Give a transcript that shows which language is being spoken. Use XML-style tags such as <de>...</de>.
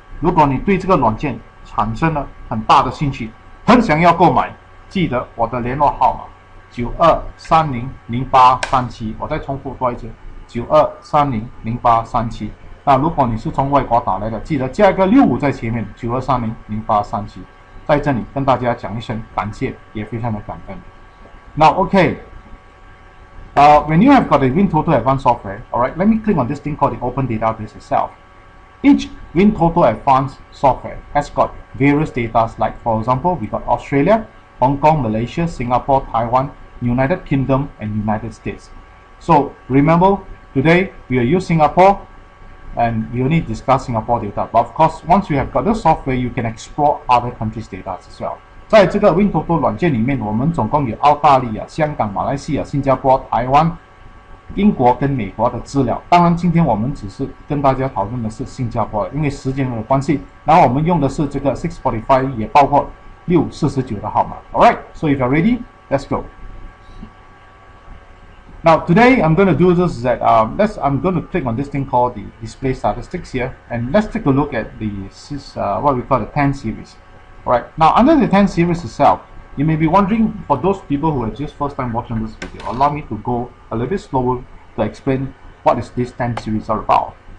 <zh>如果你对这个软件产生了很大的兴趣，很想要购买，记得我的联络号码92300837，我再重复多一次92300837。那如果你是从外国打来的，记得加一个65在前面，92300837。在这里跟大家讲一声感谢，也非常的感恩。</zh> <en>Now, okay, when you have got a WinToto Advance software, alright, let me click on this thing called the Open Database itself. Each WinToto Advance software has got various data, like for example, we got Australia, Hong Kong, Malaysia, Singapore, Taiwan, United Kingdom, and United States. So remember, today we will use Singapore, and we only discuss Singapore data. But of course, once you have got the software, you can explore other countries' data as well.</en> <zh>在这个 WinToto 软件里面，我们总共有澳大利亚、香港、马来西亚、新加坡、台湾、英国跟美国的资料。当然，今天我们只是跟大家讨论的是新加坡的，因为时间的关系。然后我们用的是这个645，也包括649的号码。</zh> <en>Alright, so if you're ready, let's go. Now today I'm going to do this is that I'm going to click on this thing called the display statistics here, and let's take a look at the what we call the 10 series. Alright, now under the 10 series itself, you may be wondering, for those people who are just first time watching this video, allow me to go a little bit slower to explain what is this 10 series are about.</en>